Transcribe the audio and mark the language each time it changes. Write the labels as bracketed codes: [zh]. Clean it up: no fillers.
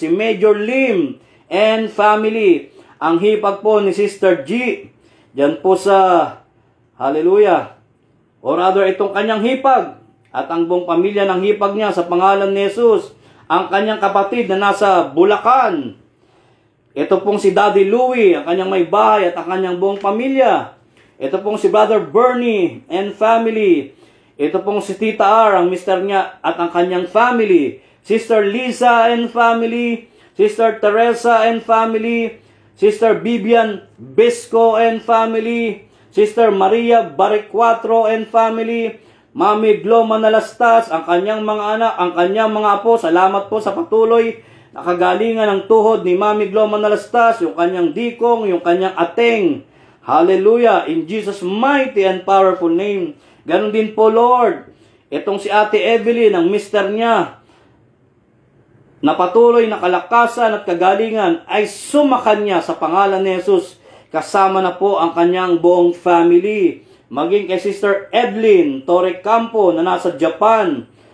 [tl] Si Major Lim [en] and family. [tl] Ang hipag po ni Sister G, diyan po sa, hallelujah, or rather itong kanyang hipag at ang buong pamilya ng hipag niya sa pangalan ni Jesus. Ang kanyang kapatid na nasa Bulacan. Ito pong si Daddy Louie, ang kanyang may bahay at ang kanyang buong pamilya. Ito pong si Brother Bernie [en] and family. [tl] Ito pong si Tita R, ang mister niya at ang kanyang family. [en] Sister Lisa and family. Sister Teresa and family. Sister Bibian Bisco and family. Sister Maria Baricuatro and family. [tl] Mami Gloma Nalastas, ang kanyang mga anak, ang kanyang mga apo. Salamat po sa patuloy na kagalingan ng tuhod ni Mami Gloma Nalastas, yung kanyang dikong, yung kanyang ateng. Hallelujah! [en] In Jesus' mighty and powerful name. [tl] Ganon din po, Lord. Itong si Ate Evelyn, ang mister niya, na patuloy na kalakasan at kagalingan ay sumakan niya sa pangalan ni Jesus. Kasama na po ang kanyang buong family. Maging kay Sister Edlyn Torre Campo na nasa Japan.